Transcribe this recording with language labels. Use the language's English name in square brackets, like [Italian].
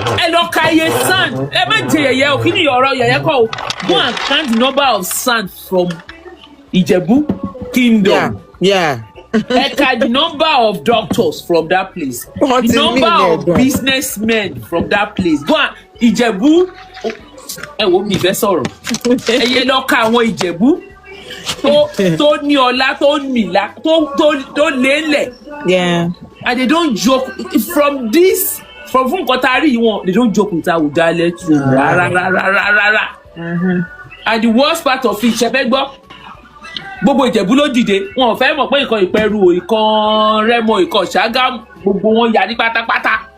[Yoruba] Ẹ lọ ka iye sand ẹ má jẹ yẹ̀yẹ́ o kí ni ọ̀rọ̀ yẹ̀yẹ́ kọ́ o [English] go and count the number of sand from Ìjẹ̀bú Kingdom. Yeah. The number of doctors from that place, the number of businessmen from that place. Go on, [Yoruba] Ìjẹ̀bú. Ẹ wo mi fẹ́ sọ̀rọ̀. Ẹ yẹ lọ ka àwọn Ìjẹ̀bú tó ní ọlá tó nílá tó lélẹ̀. [English] Yeah. And they don't joke from [Yoruba] fún nǹkan tá a rí wọn. [English] They don't joke with Awùjalẹ̀ too. [Yoruba] Rárá. [English] And the worst part of it, [Yoruba] ṣe fẹ́ gbọ́. Gbogbo Ìjẹ̀bú ló dìde wọn ò fẹ́ mọ̀ pé ìkan Ìpẹ́rù ìkan Rẹ́mọ ìkan Ṣàgámù gbogbo wọn yà ní pátápátá.